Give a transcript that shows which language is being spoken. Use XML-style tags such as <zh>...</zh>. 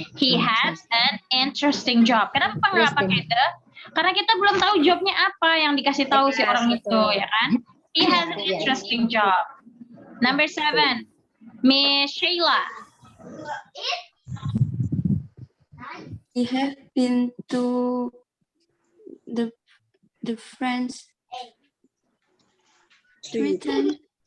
<en>He has an interesting job.</en> <id>Kenapa nggak pakai the? Karena kita belum tahu jobnya apa yang dikasih tahu si orang itu, ya kan?</id> <en>He has an interesting job. Number 7, Miss Sheila. He has been to the French 3 times.</en>